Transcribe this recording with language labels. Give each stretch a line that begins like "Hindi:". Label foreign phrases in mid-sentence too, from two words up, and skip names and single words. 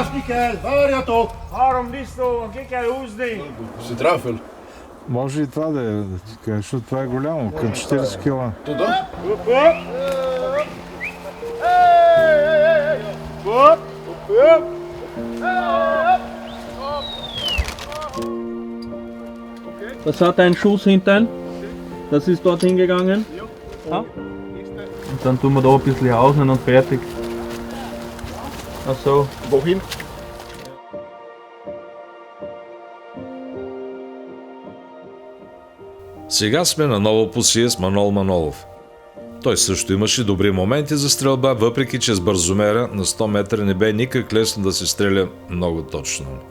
Bulgarian: Си трафил. Може и това да е, защото това е голямо, към 40 кила.
German: Das hat einen Schuss hinten. Das ist dort hingegangen. Ja. Und dann tun wir da ein bisschen außen und fertig. Ach so. Wohin?
Bulgarian: Сега сме на ново посие с Манол Манолов. Той също имаше добри моменти за стрелба, въпреки че с бързомера на 100 метра не бе никак лесно да се стреля много точно.